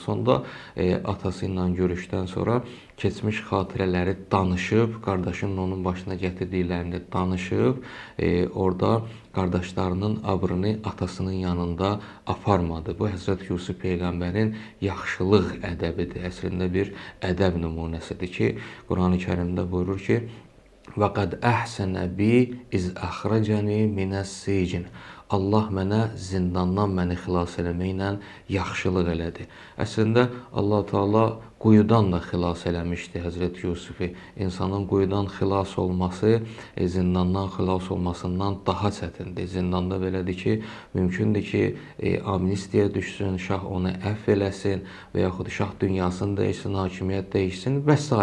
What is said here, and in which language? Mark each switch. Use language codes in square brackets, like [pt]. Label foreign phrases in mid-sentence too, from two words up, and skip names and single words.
[az] Sonda atası ilə görüşdən sonra keçmiş xatirələri danışıb, qardaşının onun başına gətirdiklərini danışıb, orada qardaşlarının abrını atasının yanında aparmadı. Bu Həzrət Yusuf Peyğəmbərin yaxşılıq ədəbidir. Əslində bir ədəb nümunəsidir ki, Qurani-Kərimdə buyurur ki, [ar] وَقَدْ أَحْسَنَ بِي إِذْ أَخْرَجَنِي مِنَ السِّجْنِ [az] Allah mənə zindandan məni xilas eləməklə yaxşılıq elədi. Əslində Allah Teala quyudan da xilas eləmişdi Həzrət Yusufu. İnsanın quyudan xilas olması zindandan xilas olmasından daha çətindir. Zindanda belədir ki, mümkündür ki, amnistiya düşsün, şah onu əfv eləsin və yaxud şah dünyasını dəyişsin, hakimiyyət dəyişsin və s.